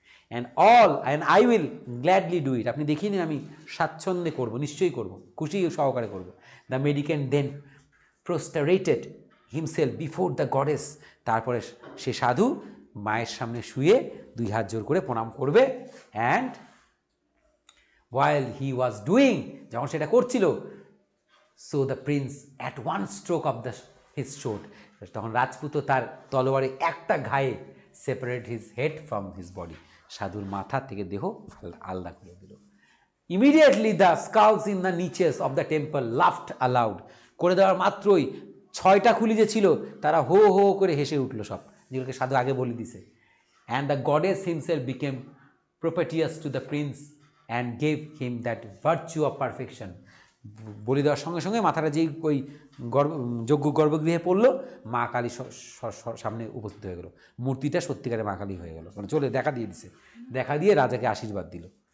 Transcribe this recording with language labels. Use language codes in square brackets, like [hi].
[en] and I will gladly do it, [bn] আপনি দেখিয়ে দিন আমি স্বাচ্ছন্দ্যে করবো, নিশ্চয়ই করবো, খুশি সহকারে করবো। [en] the mendicant then prostrated himself before the goddess, [bn] তারপরে সে সাধু মায়ের সামনে শুয়ে দুই হাত জোর করে প্রণাম করবে। [en] and while he was doing, [bn] যখন সেটা করছিল, [en] so the prince at one stroke of his sword, [bn] তখন রাজপুত্র তার তলোয়ারে একটা ঘায়ে [en] separate his head from his body, [bn] সাধুর মাথা থেকে দেহ আলাদা করে দিল। [en] Immediately the skulls in the niches of the temple laughed aloud, [bn] করে দেওয়ার মাত্রই 6টা খুলি যে ছিল তারা হো হো করে হেসে উঠলো, সব যেগুলোকে সাধু আগে বলে দিছে। [en] And the goddess himself became propitious to the prince and gave him that virtue of perfection, [bn] বলি দেওয়ার সঙ্গে সঙ্গে মাথাটা যেই ওই যজ্ঞ গর্ভগৃহে পড়লো, মা কালী সামনে উপস্থিত হয়ে গেল, মূর্তিটা সত্যিকারে মা কালী হয়ে গেল, মানে চলে দেখা দিয়ে দিছে, দেখা দিয়ে রাজাকে আশীর্বাদ দিল।